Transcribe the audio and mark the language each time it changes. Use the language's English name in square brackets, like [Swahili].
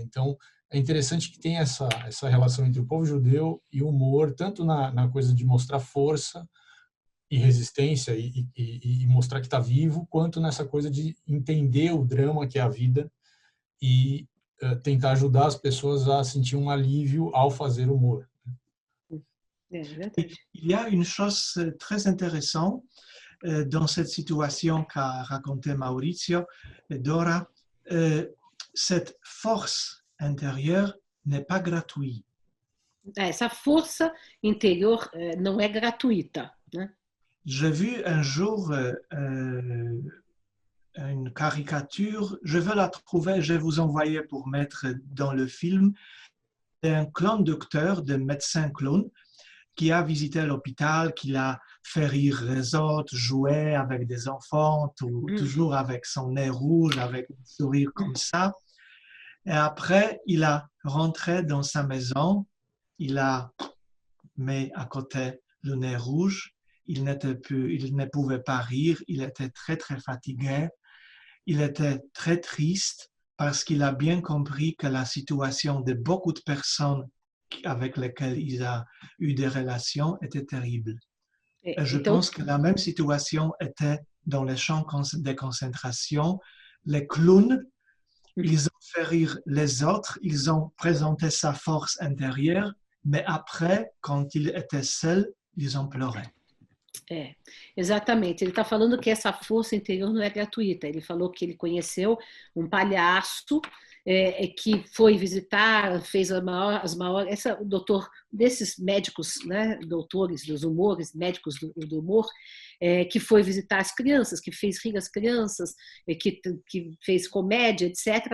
[Portuguese] Então, é interessante que tem essa relação entre o povo judeu e o humor, tanto na coisa de mostrar força e resistência e mostrar que está vivo, quanto nessa coisa de entender o drama que é a vida e tentar ajudar as pessoas a sentir um alívio ao fazer humor. [French] Il y a une chose très intéressante dans cette situation qu'a raconté Maurizio et Dora. Cette force intérieure n'est pas gratuite. [Portuguese] Essa força interior não é gratuita, né? [French] J'ai vu un jour une caricature, je vais la trouver, je vais vous envoyer pour mettre dans le film, un clown docteur, de médecin clown, qui a visité l'hôpital, qui a fait rire les autres, joué avec des enfants, toujours avec son nez rouge, avec un sourire comme ça. Et après, il a rentré dans sa maison, il a mais à côté, le nez rouge, il ne pouvait pas rire, il était très, très fatigué, il était très triste parce qu'il a bien compris que la situation de beaucoup de personnes avec lesquelles il a eu des relations était terrible. Et je pense que la même situation était dans les champs de concentration. Les clowns, ils ont fait rire les autres, ils ont présenté sa force intérieure, mais après, quand il était seul, ils ont pleuré. [Portuguese] Exatamente. Ele está falando que essa força interior não é gratuita. Ele falou que ele conheceu um palhaço que foi visitar, fez as maiores... o doutor desses médicos, né, doutores dos humores, médicos do humor, que foi visitar as crianças, que fez rir as crianças, que fez comédia, etc.